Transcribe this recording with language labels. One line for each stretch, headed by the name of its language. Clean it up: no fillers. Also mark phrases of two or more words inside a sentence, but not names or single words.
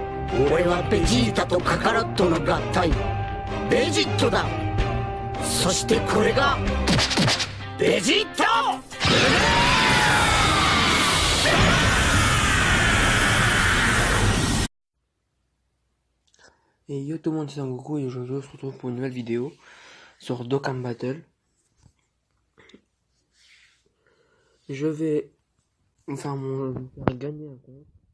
Japanese: 俺はベジータとカカロットの合体ベジットだ。そしてこれがベジット。
French: Et yo tout le monde, c'est Sangoku et aujourd'hui on se retrouve pour une nouvelle vidéo sur Dokkan Battle. Je vais me faire gagner un compte.